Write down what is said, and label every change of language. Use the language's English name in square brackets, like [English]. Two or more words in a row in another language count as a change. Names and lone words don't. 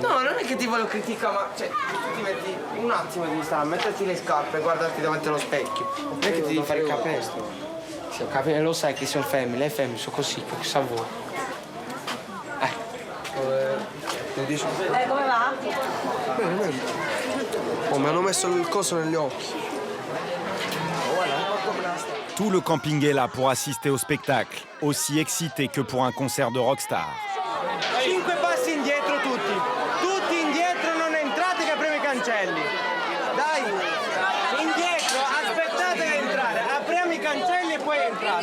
[Italian] No, non è che ti voglio criticare, ma cioè, tu ti metti un attimo devi stare, metterti le scarpe e guardarti davanti allo specchio. Non è che ti devi fare il capestro. Sì, ho capito, lo sai che sono femmine, le femmine sono così, che sa vuoi. Come va? Bene. Oh, mi hanno messo il coso negli occhi. [French] Tout le camping est là pour assister au spectacle, aussi excité que pour un concert de rockstar. [Italian] 5 passi indietro tutti. Tutti indietro, non entrate che apriamo i cancelli. Dai, indietro, aspettate che entrare. Apriamo i cancelli e poi entrate.